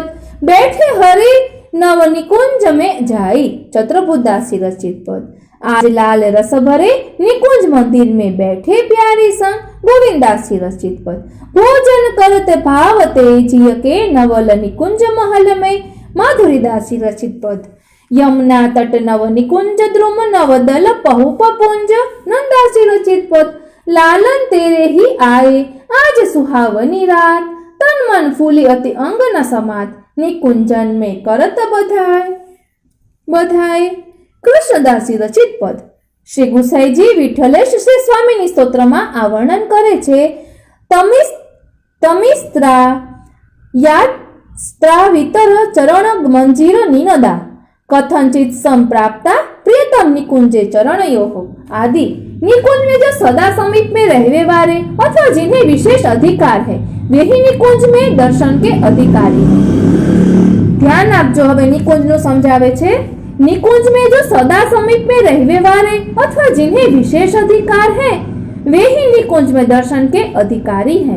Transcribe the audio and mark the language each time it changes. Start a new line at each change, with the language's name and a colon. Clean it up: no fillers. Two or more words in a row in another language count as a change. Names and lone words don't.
Hindi: बैठे हरि नव निकुंज में जाई. चतुर्भुजदास जी रचित पद. आज लाल रस भरे निकुंज मंदिर में बैठे प्यारी संग. गोविंददास जी रचित पद. भोजन करते भावते जिय के नवल निकुंज महल में. माधुरीदास जी रचित पद. यमुना तट नव निकुंज द्रुम नवदल पहुप पुंज. नंदास जी रचित पद. लालन तेरे ही आए आज सुहावनी रात. तन मन फूली अति अंग न समात. निकुंजन में करत बधाई बधाई. कृष्णदास जी रचित पद.
Gujarati: શ્રી ગુસાંઈજી વિઠ્ઠલેશ શ્રી સ્વામિની સ્તોત્રમાં આ વર્ણન કરે છે.
Sanskrit: तमिस्त्रा यात्रा चरण मंजीर निनदा. कथनचित संप्राप्ता प्रियतम निकुंजे चरणयोः आदि.
Hindi: निकुंज में जो सदा समीप में रहने वाले अथवा जिन्हें विशेष अधिकार है वे ही निकुंज में दर्शन के अधिकारी हैं.
Gujarati: ધ્યાન આપજો. હવે નિકુંજ નું સમજાવે છે.
Hindi: निकुंज में जो सदा समीप में रहने वाले अथवा जिन्हें विशेष अधिकार है वे ही निकुंज में दर्शन के अधिकारी हैं.